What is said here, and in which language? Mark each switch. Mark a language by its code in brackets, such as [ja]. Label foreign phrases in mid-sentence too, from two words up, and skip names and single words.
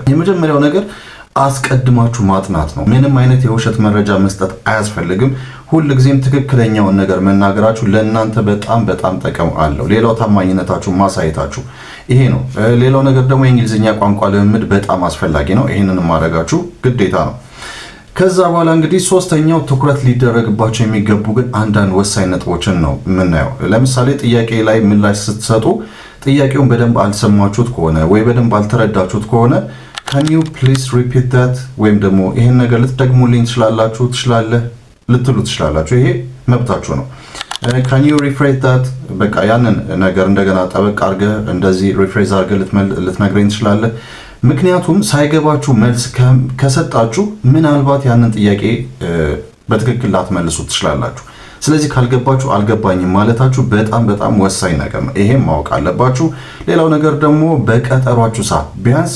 [am] የመጀመሪያው ነገር አስቀድማችሁ ማጥናት ነው። ምንም አይነት የውሸት መረጃ መስጠት አያስፈልግም። ሁልጊዜም ትክክለኛውን ነገር መናገራችሁ ለእናንተ በጣም ጠቀም አለው። ሌላው ታማኝነታችሁ ማሳየታችሁ ይሄ ነው። ሌላው ነገር ደግሞ የእንግሊዝኛ ቋንቋ ልምምድ በጣም አስፈላጊ ነው። ይሄንን ማድረጋችሁ ግዴታ ነው። ከዛ በኋላ እንግዲህ ሶስተኛው ትኩረት ሊደረግባቸው የሚገቡ ግን አንዳንድ ወሳኝ ነጥቦችን ነው የምናየው። ለምሳሌ ጥያቄ ላይ ምላሽ ስትሰጡ ጥያቄውን በደንብ አልሰማችሁት ከሆነ ወይ በደንብ አልተረዳችሁት ከሆነ [en] can you please repeat that [am] ወይም ደግሞ ይሄን ነገር ልትደግሙልኝ ትችላለህ ልትሉ ትችላላችሁ። ይሄ መብታችሁ ነው። [en] can you rephrase that [am] በቃ ያንን ነገር እንደገና ጠበቅ አድርገህ እንደዚህ ሪፍሬዝ አድርገህ ልትነግረኝ ትችላለህ። ምክንያቱም ሳይገባችሁ መልስ ከሰጣችሁ ምናልባት ያንን ጥያቄ በትክክል ላትመልሱ ትችላላችሁ። ስለዚህ ካልገባችሁ አልገባኝም ማለታችሁ በጣም ወሳኝ ነገር ነው። ይሄም ማወቅ አለባችሁ። ሌላው ነገር ደግሞ በቀጠሯችሁ ሰዓት ቢያንስ